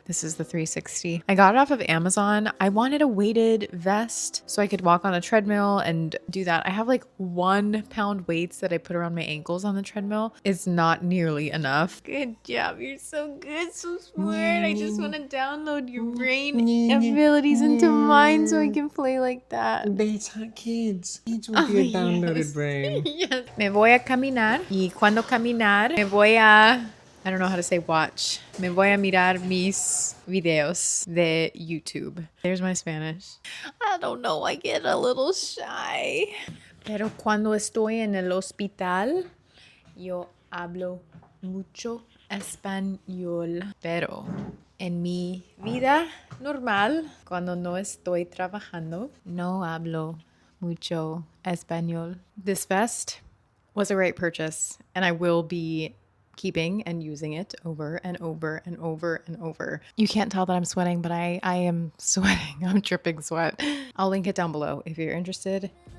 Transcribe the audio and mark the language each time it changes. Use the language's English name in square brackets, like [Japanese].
[English] This is the 360. I got it off of Amazon. I wanted a weighted vest so I could walk on a treadmill and do that. I have like 1 pound weights that I put around my ankles on the treadmill. It's not nearly enough. Good job. You're so good, so smart. I just want to download your brain abilities into mine so I can play like that. Beta kids. Kids will be a downloaded brain. Yes. [Spanish] Me voy a caminar y cuando caminar me voy a... [English] I don't know how to say watch. [Spanish] Me voy a mirar mis videos de YouTube. [English] There's my Spanish. I don't know. I get a little shy. [Spanish] Pero cuando estoy en el hospital, yo hablo mucho español. Pero en mi vida normal, cuando no estoy trabajando, no hablo mucho español. [English] This vest was a great purchase, and I will be keeping and using it over and over and over and over. You can't tell that I'm sweating, but I am sweating. I'm dripping sweat. I'll link it down below if you're interested.